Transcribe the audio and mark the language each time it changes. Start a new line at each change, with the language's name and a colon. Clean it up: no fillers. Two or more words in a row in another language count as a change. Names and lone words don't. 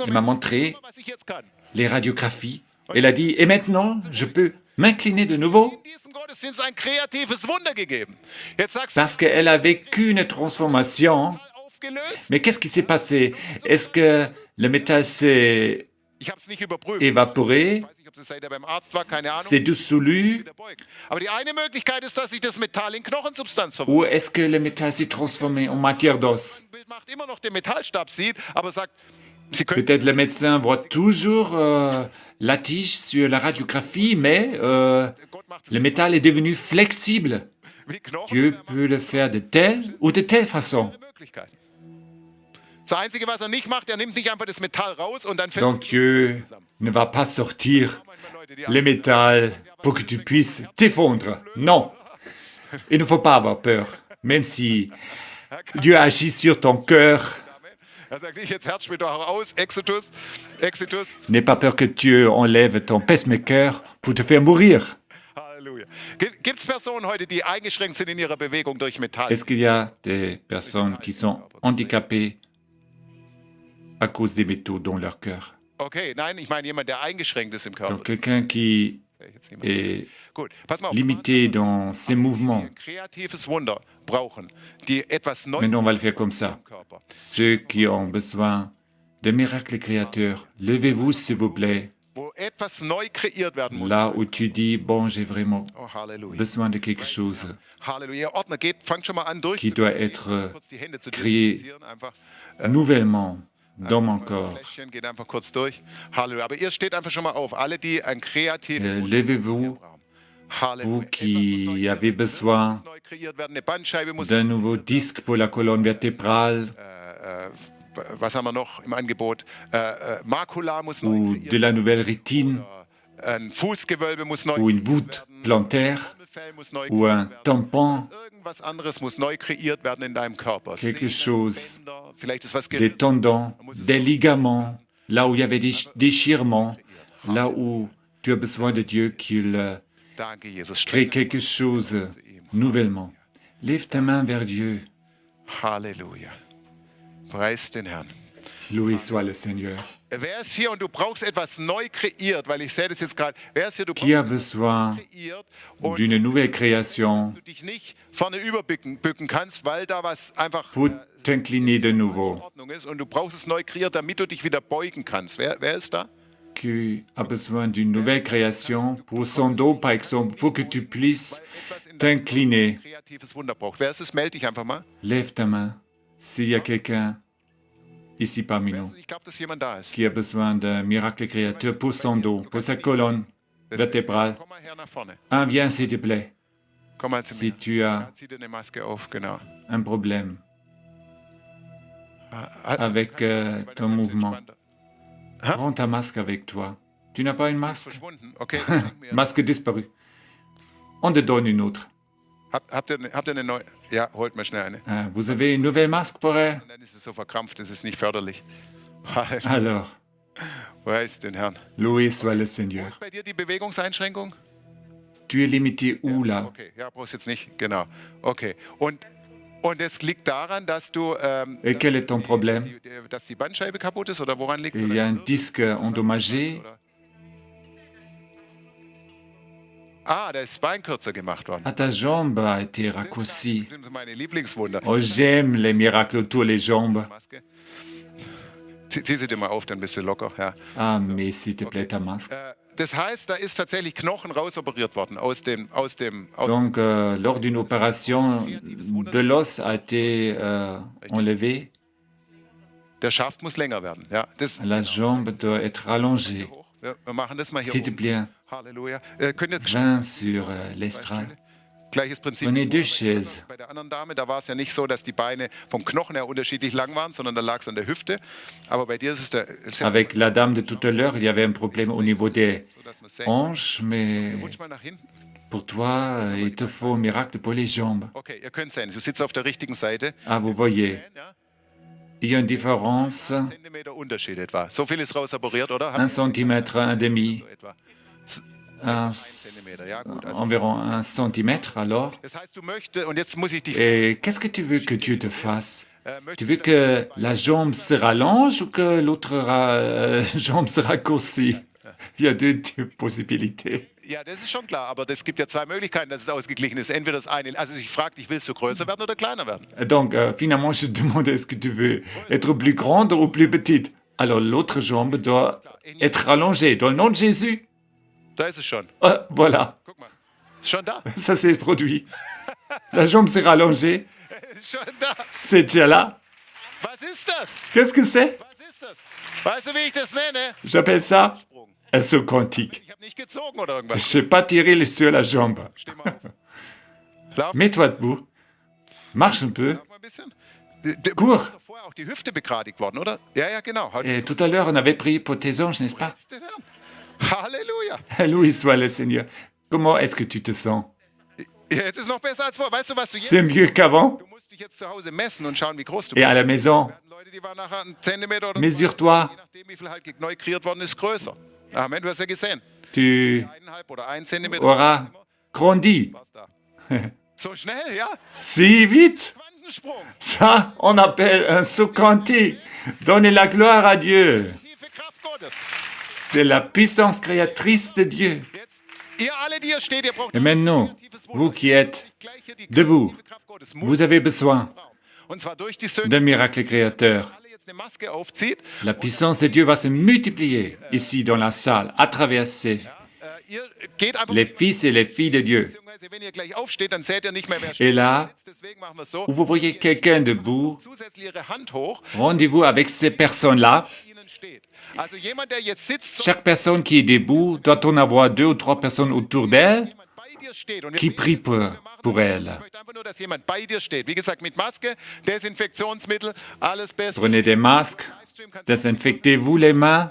French: Il m'a
German: Moment,
French: montré
German: was ich jetzt kann.
French: les radiographies. Elle a dit, et maintenant, je peux m'incliner de nouveau
German: In diesem Gottesdienst ein kreatives Wunder gegeben. Jetzt sagst du,
French: parce qu'elle a vécu une transformation.
German: mal aufgelöst.
French: Mais qu'est-ce qui s'est passé? Est-ce que le métal s'est
German: Ich habe es nicht überprüft.
French: évaporé,
German: Ich weiß nicht, ob es seit er beim Arzt war, keine Ahnung.
French: s'est dissolu,
German: Wieder beugen. Aber die eine Möglichkeit ist, dass sich das Metall in Knochensubstanz
French: ou
German: verwandelt.
French: est-ce que le métal s'est transformé en matière d'os?
German: Ein Bild macht immer noch den Metallstab, sieht, aber sagt, Sie können
French: Peut-être le médecin voit toujours la tige sur la radiographie, mais
German: Gott macht es
French: le métal est devenu flexible.
German: wie Knochen.
French: Dieu
German: und er macht
French: peut le faire de telle ou de telle façon.
German: eine Möglichkeit. Das Einzige, was er nicht macht, er nimmt nicht einfach das Metall raus und dann fällt
French: Donc Dieu ne va pas sortir le métal pour que tu puisses t'effondrer. Non, il ne faut pas avoir peur, même si Dieu agit sur ton cœur.
German: Er sagt nicht, jetzt Herz spielt doch aus, Exitus.
French: N'aie pas peur que Dieu enlève ton pacemaker pour te faire mourir.
German: Halleluja. Gibt es Personen heute, die eingeschränkt sind in ihrer Bewegung durch Metall?
French: Est-ce qu'il y a des personnes qui sont handicapées à cause des métaux dans leur cœur?
German: Okay, nein, ich meine jemand, der eingeschränkt ist im Körper.
French: Donc quelqu'un qui
German: Jetzt niemand.
French: est
German: Gut, pass mal auf.
French: limité dans ses mouvements.
German: Die ein kreatives Wunder brauchen, die etwas Neues
French: Maintenant, on va le faire comme ça.
German: im Körper.
French: Ceux qui ont besoin de miracles créateurs, levez-vous s'il vous plaît,
German: Wo etwas neu kreiert werden muss.
French: là où tu dis, bon, j'ai vraiment
German: Oh, Halleluja.
French: besoin de quelque chose
German: Halleluja. Ihr Ordner, fangt schon mal an durch.
French: qui doit être
German: Kurz die Hände zu
French: créé
German: desinfizieren, einfach.
French: nouvellement dans mon corps.
German: Fläschchen, geht einfach kurz durch. Halleluja. Aber ihr steht einfach schon mal auf. Alle, die ein kreatives Wunder
French: Levez-vous,
German: brauchen.
French: vous
German: Halleluja.
French: qui avez besoin
German: Etwas neu kreiert werden. Eine Bandscheibe muss.
French: d'un nouveau disque pour la colonne vertébrale
German: Was haben wir noch im Angebot? Makula muss neu
French: ou
German: kreiert
French: de la nouvelle rétine
German: Ein Fußgewölbe muss neu
French: ou une voûte plantaire
German: Trommelfell muss neu
French: ou un
German: kreiert werden.
French: tampon,
German: Irgendwas anderes muss neu kreiert werden in deinem Körper.
French: quelque chose,
German: Bänder, vielleicht ist was
French: des
German: gerissen.
French: tendons, des ligaments, là où il y avait des déchirements, là où tu as besoin de Dieu qu'il
German: Danke, Jesus.
French: crée quelque chose nouvellement. Lève ta main vers Dieu.
German: Halleluja. Preis den Herrn.
French: Loué soit le Seigneur.
German: Wer ist hier und du brauchst etwas neu kreiert, weil ich sehe das jetzt gerade. Wer ist hier, du
French: Qui a
German: brauchst
French: besoin
German: etwas kreiert und
French: d'une nouvelle création
German: du dich nicht vorne bücken kannst, weil da was einfach
French: pour t'incliner de
German: in
French: nouveau?
German: Ordnung ist und du brauchst es neu kreiert, damit du dich wieder beugen kannst. Wer ist da?
French: Qui a besoin d'une nouvelle création pour son dos, par exemple, pour que tu puisses
German: Etwas in deinem
French: t'incliner?
German: kreatives Wunder braucht. Wer ist es? Melde dich einfach mal.
French: Lève ta main. S'il y a quelqu'un ici parmi nous
German: Ich glaube, dass jemand da ist.
French: qui a besoin d'un miracle créateur pour son dos, pour sa colonne vertébrale,
German: Komm mal her nach vorne.
French: viens s'il te plaît.
German: Komm mal zu
French: Si
German: mir.
French: tu as
German: Zieh dir eine Maske auf, genau.
French: un problème
German: Halt-
French: avec
German: weil der
French: ton
German: Hals
French: mouvement,
German: entspannt.
French: prends ta masque avec toi. Tu n'as pas une masque?
German: Verschwunden. Okay, dann schenk mir.
French: Masque disparue. On te donne une autre.
German: Habt ihr eine neue? Ja, holt mir schnell eine.
French: Vous avez une nouvelle masque pour elle?
German: Und dann ist es so verkrampft, das ist nicht förderlich. Halleluja.
French: Alors,
German: Preis den Herrn.
French: loué soit le
German: Wo
French: Seigneur.
German: ist bei dir die Bewegungseinschränkung?
French: Tu es limité où là?
German: Okay, ja, brauchst jetzt nicht. Genau. Okay. Und es liegt daran, dass du,
French: Et quel est ton problème?
German: dass die Bandscheibe kaputt ist oder woran liegt es?
French: Il y a un disque endommagé.
German: Ah, da ist das Bein kürzer gemacht worden.
French: Ah, ta jambe a été raccourcie.
German: Das sind meine Lieblingswunder.
French: Oh, j'aime les miracles autour les jambes.
German: Maske. Zieh sie dir mal auf, dann bist du locker. Ja.
French: Ah, mais s'il te plaît, ta masque.
German: Das heißt, da ist tatsächlich Knochen rausoperiert worden aus
French: Donc, lors d'une opération, de l'os a été enlevé.
German: der Schaft muss länger werden. Ja, das,
French: La jambe doit être allongée.
German: wir machen das mal hier
French: S'il te plaît,
German: Halleluja. Könnt ihr
French: viens sur l'estrade.
German: gleiches Prinzip.
French: Prenez deux chaises.
German: Bei der anderen Dame, da war es ja nicht so, dass die Beine vom Knochen her unterschiedlich lang waren, sondern da lag es an der Hüfte. Aber bei dir ist es
French: Avec la dame de tout à l'heure, il y avait un problème au niveau des
German: so, dass man sehen.
French: hanches, mais
German: Rutsch mal nach hinten.
French: pour toi, il te faut un miracle pour les jambes.
German: Okay, ihr könnt sehen, du sitzt auf der richtigen Seite.
French: Ah, vous voyez,
German: Ja,
French: il y a une différence,
German: Zentimeter Unterschied etwa. So viel ist rausoperiert, oder?
French: 1 centimètre, un demi,
German: So etwa. Zentimeter, ja gut. Also,
French: environ 1 centimètre alors.
German: das heißt, du möchtest, und jetzt muss ich dich
French: Et qu'est-ce que tu veux que Dieu te fasse? Tu
German: möchtest
French: veux que la jambe se rallonge ou que l'autre jambe se raccourcit? Il y a deux possibilités.
German: ja, das ist schon klar, aber es gibt ja zwei Möglichkeiten, dass es ausgeglichen ist. Entweder das eine, also ich frage dich, willst du größer werden oder kleiner werden?
French: Donc, finalement, je te demande est-ce que tu veux être plus grande ou plus petite? Alors, l'autre jambe doit être rallongée. Dans le nom de Jésus,
German: Da ist es schon.
French: voilà,
German: Guck mal. Ist schon da.
French: ça s'est produit. La jambe s'est rallongée,
German: Ist schon da.
French: c'est déjà là.
German: Was ist das?
French: Qu'est-ce que c'est?
German: Was ist das? Weißt du, wie ich das nenne?
French: J'appelle ça un saut quantique.
German: Ich habe nicht gezogen oder
French: Je
German: irgendwas.
French: n'ai pas tiré sur la jambe.
German: Steh mal auf. Lauf,
French: Mets-toi debout. Marche un peu.
German: lauf mal ein bisschen. Du
French: Cours.
German: bist doch vorher auch die Hüfte begradigt worden, oder? Ja, ja, genau.
French: Et tout à l'heure, on avait prié pour tes anges, n'est-ce pas?
German: Preis den Herrn. Halleluja.
French: Louis soit le Seigneur. Comment est-ce que tu te sens?
German: Jetzt ist noch besser als vor. Weißt du, was du jetzt?
French: C'est mieux qu'avant?
German: Du musst dich jetzt zu Hause messen und schauen, wie groß du
French: Et
German: bist.
French: à la maison,
German: Wir hatten Leute, die waren nachher einen Zentimeter oder
French: mesure-toi. je
German: nachdem, wie viel halt neu kreiert worden ist, größer. Amen, du hast ja gesehen.
French: Tu
German: 1,5 oder 1 Zentimeter.
French: auras grandi.
German: Was da? So schnell, ja?
French: Si vite!
German: Quantensprung.
French: Ça, on appelle un saut quantique. Donnez la gloire à Dieu.
German: Tiefe Kraft Gottes.
French: C'est la puissance créatrice de Dieu.
German: Jetzt, ihr alle, die hier steht, ihr braucht
French: Et maintenant, vous qui êtes
German: die
French: debout,
German: kreative Kraft Gottes.
French: vous avez besoin
German: Und zwar durch die Söhne.
French: d'un miracle créateur.
German: Alle jetzt eine Maske aufzieht.
French: La puissance de Dieu va se multiplier ici dans la salle, à travers
German: Ihr geht einfach.
French: les fils et les filles de Dieu.
German: Beziehungsweise, wenn ihr gleich aufsteht, dann seht ihr nicht mehr, wer
French: Et là,
German: sitzt. Deswegen machen wir es so.
French: où vous voyez quelqu'un debout,
German: Zusätzlich ihre Hand hoch,
French: rendez-vous avec ces personnes-là.
German: die ihnen steht. Also jemand, der jetzt sitzt, soll
French: Chaque personne qui est debout doit en avoir 2 ou 3 personnes autour d'elle
German: jemand bei dir steht. Und wir
French: qui
German: beten
French: prient
German: jetzt, was wir machen.
French: pour elle.
German: Ich möchte einfach nur, dass jemand bei dir steht. Wie gesagt, mit Maske, Desinfektionsmittel, alles best.
French: Prenez des masques, désinfectez-vous les mains,